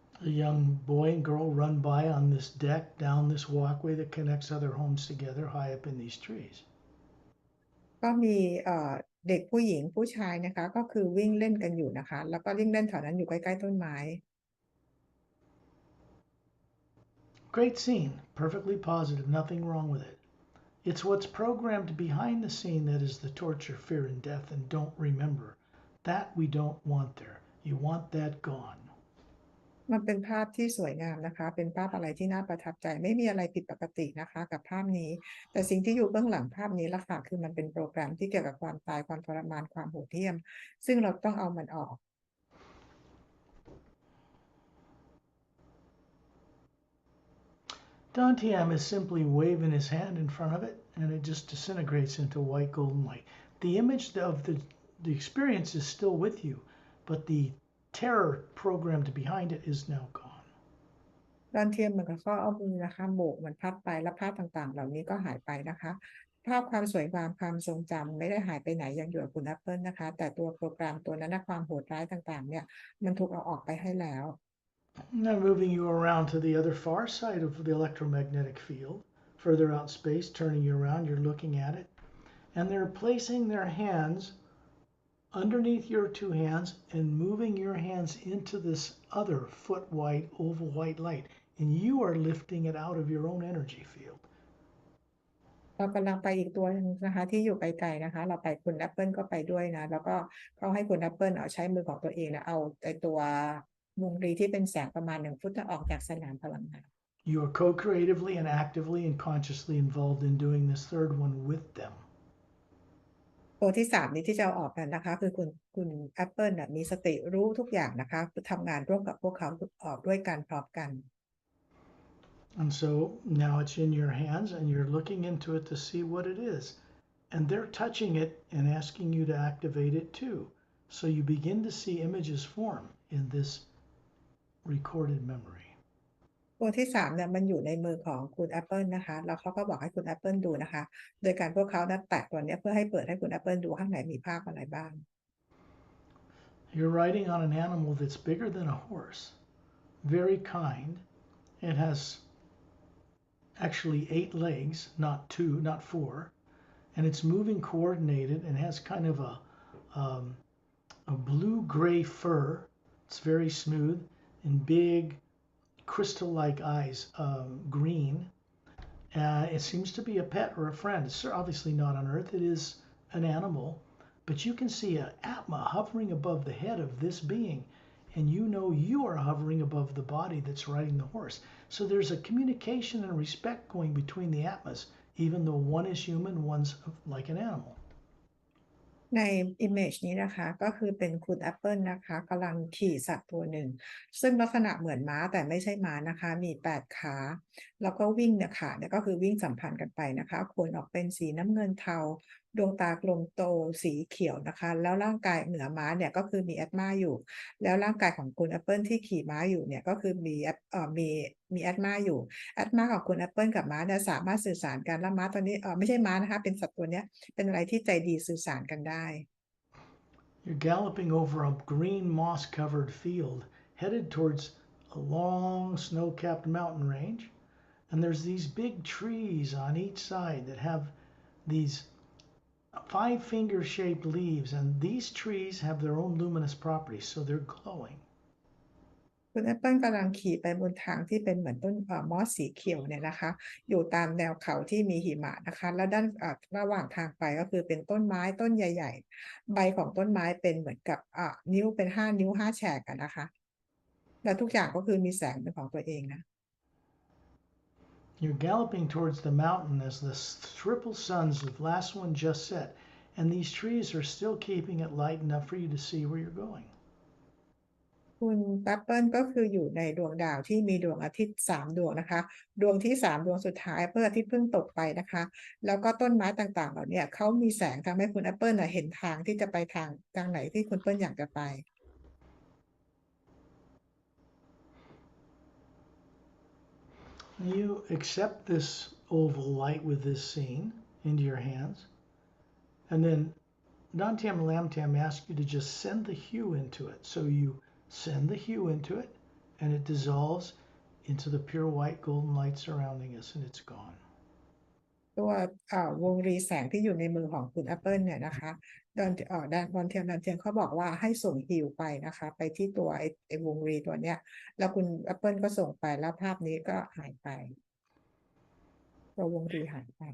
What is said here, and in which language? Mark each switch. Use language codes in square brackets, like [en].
[en] A young boy and girl run by on this deck down this walkway that connects other homes together high up in these trees. [th] ก็มีเด็กผู้หญิงผู้ชายนะคะก็คือวิ่งเล่นกันอยู่นะคะแล้วก็วิ่งเล่นแถวนั้นอยู่ใกล้ๆต้นไม้ [en] Great scene, perfectly positive, nothing wrong with it. It's what's programmed behind the scene that is the torture, fear, and death, and don't remember. That we don't want there. You want that gone. [th] มันเป็นภาพที่สวยงามนะคะเป็นภาพอะไรที่น่าประทับใจไม่มีอะไรผิดปกตินะคะกับภาพนี้แต่สิ่งที่อยู่เบื้องหลังภาพนี้ล่ะค่ะคือมันเป็นโปรแกรมที่เกี่ยวกับความตายความทรมานความโหดเหี้ยมซึ่งเราต้องเอามันออก [en] Dantian is simply waving his hand in front of it and it just disintegrates into white golden light. The image of the experience is still with you, but the terror programmed behind it is now gone. [th] ดอนเทียมเหมือนกับก็เอามือนะคะโบกมันพัดไปแล้วภาพต่างๆเหล่านี้ก็หายไปนะคะภาพความสวยงามความทรงจำไม่ได้หายไปไหนยังอยู่กับคุณแอปเปิลนะคะแต่ตัวโปรแกรมตัวนั้นนะความโหดร้ายต่างๆเนี่ยมันถูกเอาออกไปให้แล้ว [en] Now moving you around to the other far side of the electromagnetic field, further out in space, turning you around, you're looking at it, and they're placing their hands underneath your 2 hands and moving your hands into this other foot wide oval white light, and you are lifting it out of your own energy field. [th] เรากำลังไปอีกตัวหนึงนะคะที่อยู่ไกลๆนะคะเราไปคุณแอปเปิลก็ไปด้วยนะแล้วก็เขาให้คุณแอปเปิลเอาใช้มือของตัวเองนะเอาไอตัววงรีที่เป็นแสงประมาณ1 ฟุตออกจากสนามพลังงาน [en] You are co-creatively and actively and consciously involved in doing this third one with them. [th] ตัวที่3นี้ที่จะเอาออกกันนะคะคือคุณแอปเปิลมีสติรู้ทุกอย่างนะคะทำงานร่วมกับพวกเขาออกด้วยกันพร้อมกัน [en] And so now it's in your hands and you're looking into it to see what it is. And they're touching it and asking you to activate it too. So you begin to see images form in this recorded memory. [th] ตัวที่3เนี่ยมันอยู่ในมือของคุณแอปเปิลนะคะแล้วเขาก็บอกให้คุณแอปเปิลดูนะคะโดยการพวกเขาแตะตัวนี้เพื่อให้เปิดให้คุณแอปเปิลดูข้างในมีภาพอะไรบ้าง [en] You're riding on an animal that's bigger than a horse, very kind. It has actually 8 legs, not 2, not 4, and it's moving coordinated and has kind of a blue-gray fur. It's very smooth and big crystal-like eyes, green. It seems to be a pet or a friend. It's obviously not on Earth. It is an animal. But you can see an Atma hovering above the head of this being, and you know you are hovering above the body that's riding the horse. So there's a communication and respect going between the Atmas, even though one is human, one's like an animal. [th] ใน image นี้นะคะก็คือเป็นคุณแอปเปิลนะคะกำลังขี่สัตว์ตัวหนึ่งซึ่งลักษณะเหมือนม้าแต่ไม่ใช่ม้านะคะมี8 ขาแล้วก็วิ่งเนี่ยขาเนี่ยก็คือวิ่งสัมพันธ์กันไปนะคะขนออกเป็นสีน้ำเงินเทาดวงตากลมโตสีเขียวนะคะแล้วร่างกายเหนือม้าเนี่ยก็คือมีแอตมาอยู่แล้วร่างกายของคุณแอปเปิลที่ขี่ม้าอยู่เนี่ยก็คือมีแ อตมาอยู่แอตมาของคุณแอปเปิลกับม้าเนี่ยสามารถสื่อสารกันแล้วม้าตัวนี้ไม่ใช่ม้านะคะเป็นสัตว์ตัวเนี้ยเป็นอะไรที่ใจดีสื่อสารกันได้ [en] You're galloping over a green moss-covered field, headed towards a long snow-capped mountain range, and there's these big trees on each side that have these 5-finger-shaped leaves, and these trees have their own luminous properties, so they're glowing. [th] คุณแอปเปิลกำลังขี่ไปบนทางที่เป็นเหมือนต้นมอสสีเขียวเนี่ยนะคะอยู่ตามแนวเขาที่มีหิมะนะคะแล้วด้านระหว่างทางไปก็คือเป็นต้นไม้ต้นใหญ่ๆใบของต้นไม้เป็นเหมือนกับนิ้วเป็น5 นิ้ว5 แฉกกันนะคะแล้วทุกอย่างก็คือมีแสงเป็นของตัวเองนะ [en] You're galloping towards the mountain as the triple suns of last one just set, and these trees are still keeping it light enough for you to see where you're going. [th] คุณแอปเปิลก็คืออยู่ในดวงดาวที่มีดวงอาทิตย์3 ดวงนะคะดวงที่3ดวงสุดท้ายพระอาทิตย์เพิ่งตกไปนะคะแล้วก็ต้นไม้ต่างๆเหล่านี้เขามีแสงทำให้คุณแอปเปิลเห็นทางที่จะไปทางไหนที่คุณเปิ้ลอยากจะไป [en] You accept this oval light with this scene into your hands, and then Dantiam Lamtam asks you to just send the hue into it. So you send the hue into it, and it dissolves into the pure white golden light surrounding us, and it's gone. [th] ตัววงรีแสงที่อยู่ในมือของคุณแอปเปิลเนี่ยนะคะดอนเทียมเขาบอกว่าให้ส่งฮิวไปนะคะไปที่ตัวไอ้วงรีตัวเนี้ยแล้วคุณแอปเปิลก็ส่งไปแล้วภาพนี้ก็หายไปตัววงรีหายไป